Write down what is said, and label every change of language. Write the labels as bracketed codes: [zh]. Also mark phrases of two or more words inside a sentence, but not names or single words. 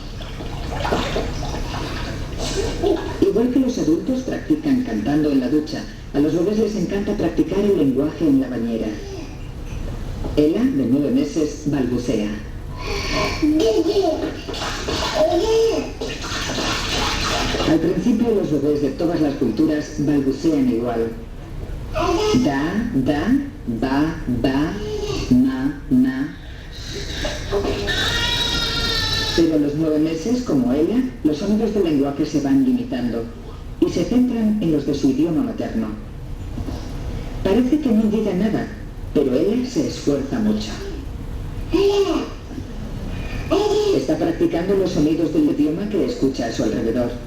[es] Igual que los adultos practican cantando en la ducha, a los bebés les encanta practicar el lenguaje en la bañera. Ella, de 9 meses, balbucea. Al principio, los bebés de todas las culturas balbucean igual. Da, da, ba, ba, na, na. Pero a los 9 meses, como ella, los sonidos del lenguaje se van limitando y se centran en los de su idioma materno. Parece que no diga nada, pero ella se esfuerza mucho. Está practicando los sonidos del idioma que escucha a su alrededor.